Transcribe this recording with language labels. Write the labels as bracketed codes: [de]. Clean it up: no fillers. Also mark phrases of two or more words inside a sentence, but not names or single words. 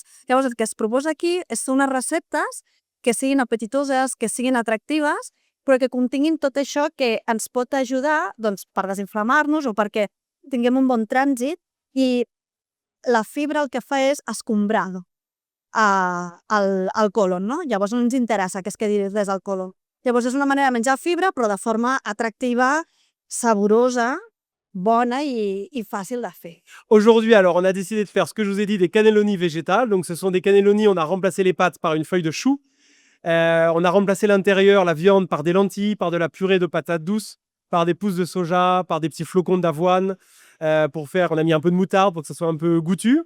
[ca] Llavors, el que es proposa aquí són unes receptes que siguin apetitoses, que siguin atractives, però que continguin tot això que ens pot ajudar per desinflamar-nos o perquè tinguem un bon trànsit, i la fibra el que fa és escombrar el còlon, no? Llavors no ens interessa que es quedi des del còlon. Llavors és una manera de menjar fibra però de forma atractiva, saborosa, bona i fàcil de fer. [fr] Aujourd'hui, alors, on a décidé de faire ce que je vous ai dit, des cannelloni végétales. Donc, ce sont des cannelloni, on a remplacé les pâtes par une feuille de chou. On a remplacé l'intérieur, la viande, par des lentilles, par de la purée de patates douces, par des pousses de soja, par des petits flocons d'avoine. On a mis un peu de moutarde pour que ça soit un peu goûtu.